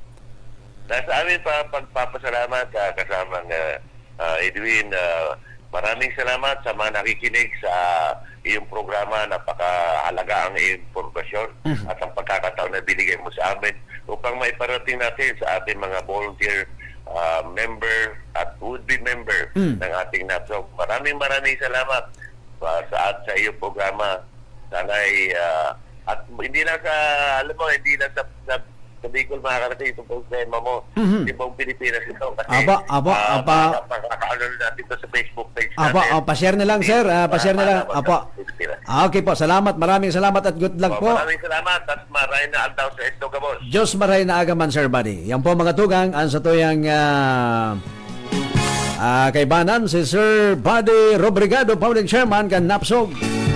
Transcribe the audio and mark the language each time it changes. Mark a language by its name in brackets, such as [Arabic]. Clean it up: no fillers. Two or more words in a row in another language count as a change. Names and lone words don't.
[Filipino] Nasa amin pagpapasalamat kasamang Edwin. Maraming salamat sa mga nakikinig sa iyong programa. Napakahalaga ang impormasyon at ang pagkakataon na binigay mo sa amin upang maiparating natin sa ating mga [English] volunteer member [Filipino] at [English] would-be member [Filipino] ng ating NAPSOC. Maraming salamat sa iyong programa. Sana'y at hindi lang sa, alam mo, hindi lang sa Bicol makakarating itong problema mo. Hindi pong Pilipinas ito. Kasi pakakaano natin ito sa Facebook page natin. Pa-share na lang, sir. Pa-share na lang. Okay po, salamat. Maraming salamat at [English] good luck [Filipino] po. Maraming salamat [Bikol] at maray na aldaw sa Estogabos. Diyos maray na agaman, Sir Buddy. Yan po mga tugang, ang sa tuyang kaibanan, si Sir Buddy Robrigado, Pauling Chairman, kan NAPSOG.